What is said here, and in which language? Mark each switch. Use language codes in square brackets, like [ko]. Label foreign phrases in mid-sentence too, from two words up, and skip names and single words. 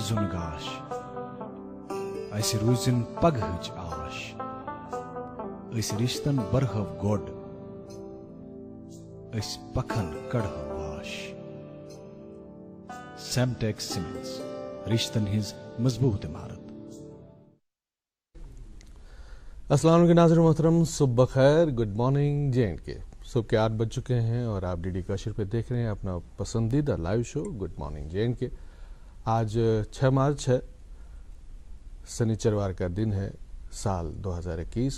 [ks] زُن گاش اسہِ روٗزِن پگہٕچ آش، أسۍ رشتن برہو گۄڈ أسۍ پکھن کڑہو واش۔ سیمٹیکس سیمنٹس رشتن ہز مضبوط عمارت۔ [ar] السلام علیکم [ur] ناظرین محترم، صبح بخیر، گڈ مارننگ J&K۔ صبح کے 8 بج چکے ہیں اور آپ ڈی ڈی کاشر پہ دیکھ رہے ہیں اپنا پسندیدہ [en] live show [ur] گڈ مارننگ J&K۔ آج 6 مارچ ہے، سنیچروار کا دن ہے، سال 2021۔